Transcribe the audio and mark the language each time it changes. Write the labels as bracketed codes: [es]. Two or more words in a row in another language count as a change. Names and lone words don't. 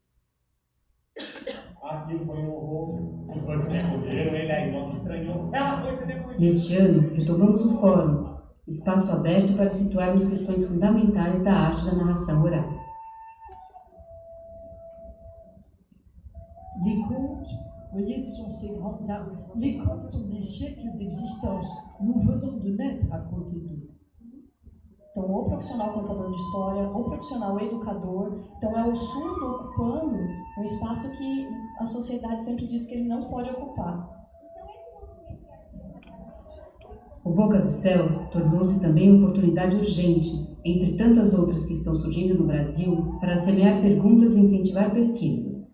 [pt] Aquilo foi um horror. Os dois se recolheram, ele aí logo estranhou. Ela foi se depois. Neste ano, retomamos o fórum, espaço aberto para situarmos questões fundamentais da arte da narração oral. [fr] Les contes, vous voyez, sont ces grandes âmes. Les contes ont des siècles d'existence. Nous venons de naître à côté d'eux. [pt] Então, ou profissional contador de história, ou profissional educador. Então, é o surdo ocupando um espaço que a sociedade sempre diz que ele não pode ocupar. O Boca do Céu tornou-se também oportunidade urgente, entre tantas outras que estão surgindo no Brasil, para semear perguntas e incentivar pesquisas.